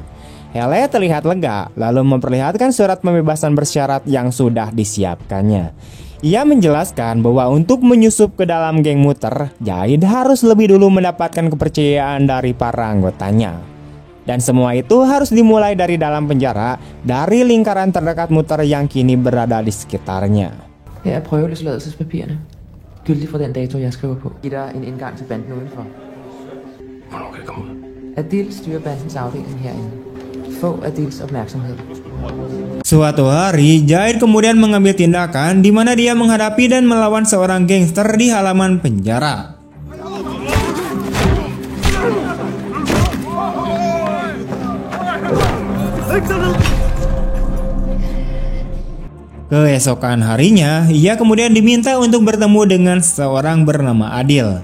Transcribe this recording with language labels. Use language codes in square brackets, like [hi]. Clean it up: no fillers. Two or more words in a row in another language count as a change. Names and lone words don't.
[id] Hele terlihat lega, lalu memperlihatkan surat pembebasan bersyarat yang sudah disiapkannya. Ia menjelaskan bahwa untuk menyusup ke dalam geng muter, Jahid harus lebih dulu mendapatkan kepercayaan dari para anggotanya. Dan semua itu harus dimulai dari dalam penjara, dari lingkaran terdekat muter yang kini berada di sekitarnya. [da] Her er prøveløsladelsespapirerne. Gyldig fra den dato, jeg skriver på. Giv dig en indgang til banden udenfor. Hvornår kan det komme ud? Adil styrer bandens afdeling herinde. Få Adils opmærksomhed. [id] Suatu hari, Jahid kemudian mengambil tindakan di mana dia menghadapi dan melawan seorang gangster di halaman penjara. Keesokan harinya, ia kemudian diminta untuk bertemu dengan seorang bernama Adil.